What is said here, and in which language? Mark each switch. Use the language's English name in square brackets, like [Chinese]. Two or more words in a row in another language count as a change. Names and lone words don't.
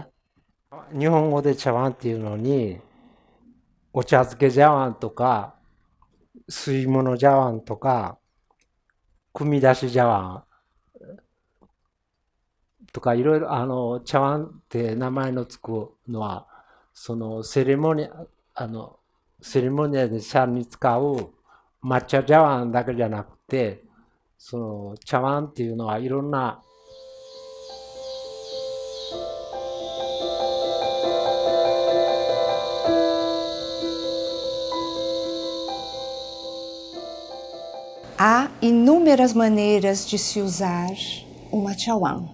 [Japanese] 日本語で茶碗っていうのにお茶漬け茶碗とか吸い物茶碗とか汲み出し茶碗とかいろいろ茶碗って名前のつくのはそのセレモニアで茶に使う抹茶茶碗だけじゃなくてその茶碗っていうのはいろんな [Portuguese] Há inúmeras maneiras de se usar uma chawan.